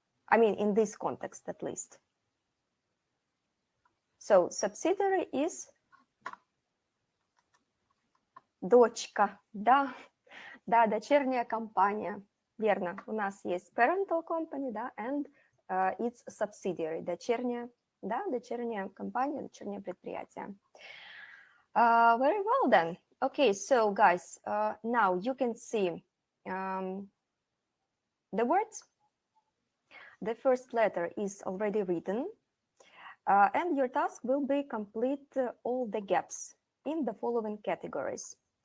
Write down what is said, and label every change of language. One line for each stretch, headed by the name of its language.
English: I mean, in this context, at least. So subsidiary is
Russian: дочка, да. Да, дочерняя компания. Верно. У нас есть
English: parental company,
Russian: да,
English: and its subsidiary.
Russian: Дочерняя, да, дочерняя компания, дочернее предприятие.
English: Very well then. Okay, so guys, now you can see the words. The first letter is already written, and your task will be complete all the gaps in the following categories.